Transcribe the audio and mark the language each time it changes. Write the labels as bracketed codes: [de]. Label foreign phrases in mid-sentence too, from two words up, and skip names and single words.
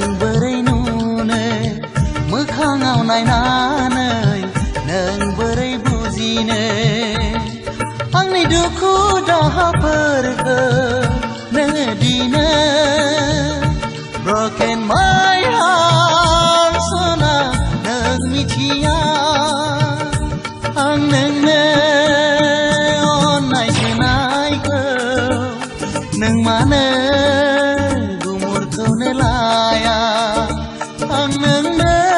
[brx] बोरै नुनो मोखाङाव नायनानै नों बोरै बुजिनो आंनि दुखु दाहाफोरखौ नोङो दिनो [en] broken my heart [brx] सना नों मिथिया आं नोंनो अननाय होनायखौ नों मानो गुमुरखौनो लाया आं नोंनो